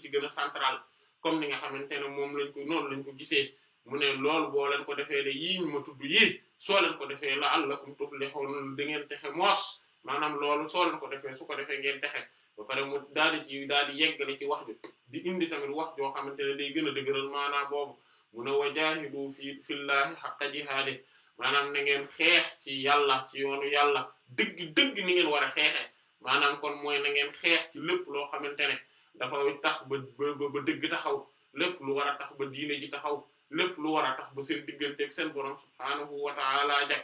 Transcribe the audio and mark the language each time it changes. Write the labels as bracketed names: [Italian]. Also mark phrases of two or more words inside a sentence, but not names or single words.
[Wolof] ci gën a [French] central comme [Wolof] ni nga xamante ne moom lañ ko noonu lañ ko gisee mu ne loolu boo leen ko defee de yii ñu ma tudd yii soo leen ko defee [Arabic] لعلكم تفلحون [Wolof] da ngeen texe moos maanaam loolu soo leen ko defee su ko defee ngeen texe ba pare mu daal di yeggale ci wax bi di indi tamit wax joo xamante ne day gën a dëgëral maanaam boobu mu ne [Arabic] وجاهدوا في الله حق جهاده [Wolof] maanaam na ngeen xeex ci yàlla ci yoonu yàlla dëgg ni ngeen war a xeexee maanaam kon mooy na ngeen xeex ci lépp loo xamante ne dafa tax ba dëgg taxaw lépp lu war a tax ba diine ji taxaw lépp lu war a tax ba seen digganteeg seen borom [Arabic] سبحانه وتعالى [Wolof] jag